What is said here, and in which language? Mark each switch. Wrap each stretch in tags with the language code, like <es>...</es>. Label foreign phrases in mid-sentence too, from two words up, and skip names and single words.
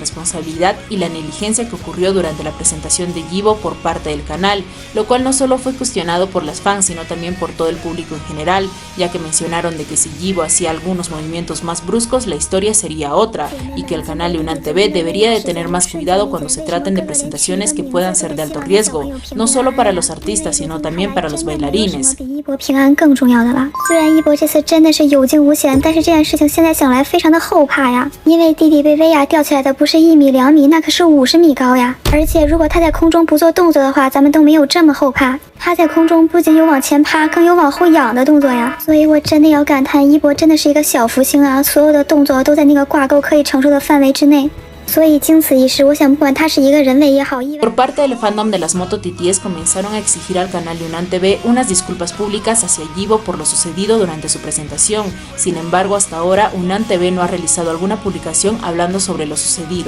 <es>irresponsabilidad y la negligencia que ocurrió durante la presentación de Yibo por parte del canal, lo cual no solo fue cuestionado por las fans, sino también por todo el público en general, ya que mencionaron de que si Yibo hacía algunos movimientos más bruscos, la historia sería otra, y que el canal de UNAN TV debería de tener más cuidado cuando se traten de presentaciones que puedan ser de alto riesgo, no solo para los artistas, sino también para los bailarines.</es> <zh>更重要的了。虽然一博这次真的是有惊无险，但是这件事情现在想来非常的后怕呀，因为弟弟被威亚吊起来的不是1米2米，那可是50米高呀。而且如果他在空中不做动作的话，咱们都没有这么后怕。他在空中不仅有往前趴，更有往后仰的动作呀。所以我真的要感叹，一博真的是一个小福星啊，所有的动作都在那个挂钩可以承受的范围之内。</zh> <es>Por parte del fandom de las mototitíes comenzaron a exigir al canal de UNAN TV unas disculpas públicas hacia Yibo por lo sucedido durante su presentación. Sin embargo, hasta ahora UNAN TV no ha realizado alguna publicación hablando sobre lo sucedido.</es>